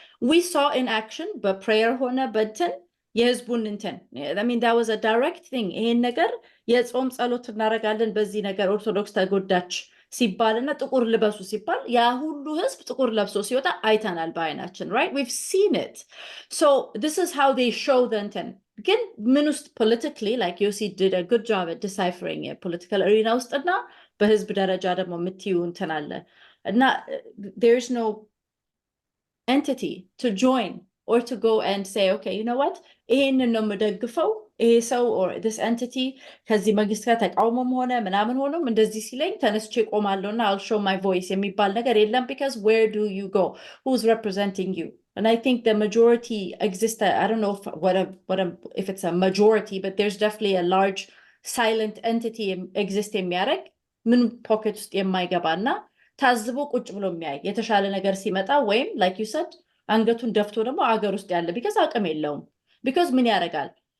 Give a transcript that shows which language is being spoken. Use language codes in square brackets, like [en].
[en] we saw in action [am] በፕሬየር ሆነ በእንትን የህዝቡን እንትን [en] I mean that was a direct thing። [am] ይሄን ነገር የጾም ጸሎት እናደርጋለን በዚህ ነገር ኦርቶዶክስ ተጎዳች ሲባልና ጥቁር ልበሱ ሲባል ያ ሁሉ ህዝብ ጥቁር ለብሶ ሲወጣ አይተናል በአይናችን [en] right, we've seen it. So this is how they show the እንትን ግን ምን ውስጥ politically like Yossi did a good job at deciphering a political arena [am] ውስጥና በህዝብ ደረጃ ደግሞ የምትዩ እንትን አለ እና [en] there's no entity to join or to go and say okay you know what [am] ይሄንን ነው የምደግፈው ይሄ ሰው [en] or this entity [am] ከዚህ መንግስት ጋር ተቃውሞም ሆነ ምናምን ሆኖም እንደዚህ ሲለኝ ተነስቼ ቆማለሁና [en] I'll show my voice [am] የሚባል ነገር የለም [en] because where do you go, who's representing you? And I think the majority exists. I don't know if it's a majority, but there's definitely a large silent entity exists [am] የሚያደርግ ምን pocket ውስጥ የማይገባና ታዝቦ ቁጭ ብሎ የሚያይ የተሻለ ነገር ሲመጣ ወይም [en] like you said [am] አንገቱን ደፍቶ ደግሞ አገር ውስጥ ያለ because አቅም የለውም because ምን ያደርጋል